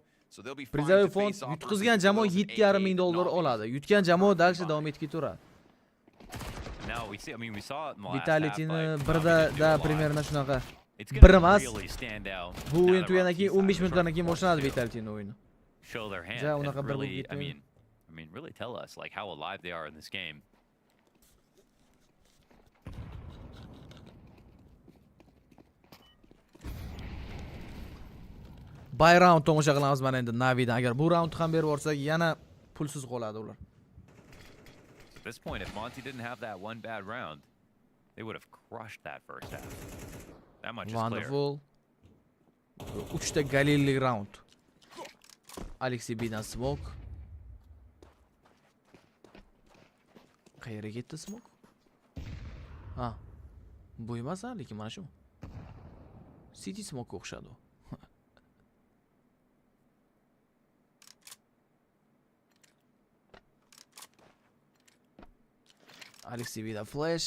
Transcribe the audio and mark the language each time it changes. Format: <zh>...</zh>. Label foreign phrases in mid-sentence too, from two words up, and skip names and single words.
<uz>Prizoviy fond yutqizgan jamoa $7,500 oladi. Yutgan jamoa dalshi davom etib ketaveradi. Vitality'ni birda primерно shunaqa. Bir emas. Bu o'yin tugagandan keyin 15 minutlardan keyin boshlanadi Vitality'ning o'yini.</uz> <en>Show their hand.</en> <uz>Ja, unaqa bir</uz> <en>Really, I mean, really tell us like how alive they are in this game. Buy round</en> <uz>tomosha qilamiz mana endi Navidan. Agar bu round ham berib yorsak, yana pulsiz qoladi ular.</uz> <en>At this point, if Monty didn't have that one bad round, they would have crushed that first half. That much is clear.</en> <uz>Wonderful. 3 ta galilli round. Alexey B'dan smoke. Qayerga ketdi smoke? Ha. Bu emas, lekin mana shu.</uz> <en>City smoke</en> <uz>o'xshadi. Alexey B'da flash.</uz>